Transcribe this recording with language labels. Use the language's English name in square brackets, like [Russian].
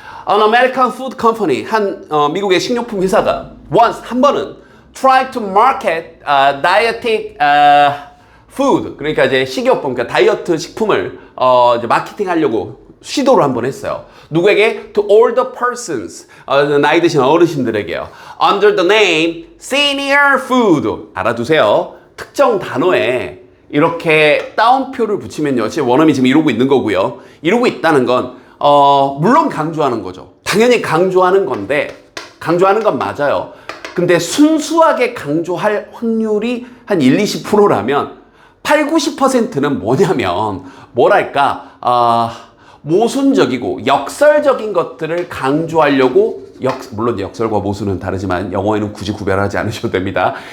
[English] An American food company, [Korean] 한 미국의 식료품 회사가 [English] once, [Korean] 한 번은 [English] try to market dietetic food, [Korean] 그러니까 이제 식이요법, 그러니까 다이어트 식품을 이제 마케팅하려고 시도를 한번 했어요. 누구에게? [English] To older persons, [Korean] 나이 드신 어르신들에게요. [English] Under the name senior food. [Korean] 알아두세요. 특정 단어에 이렇게 따옴표를 붙이면요, 제 원어민이 지금 이러고 있는 거고요. 이러고 있다는 건 물론 강조하는 거죠. 당연히 강조하는 건데, 강조하는 건 맞아요. 근데 순수하게 강조할 확률이 한 1-20%라면 8-90%는 뭐냐면 뭐랄까 모순적이고 역설적인 것들을 강조하려고, 물론 역설과 모순은 다르지만 영어에는 굳이 구별하지 않으셔도 됩니다.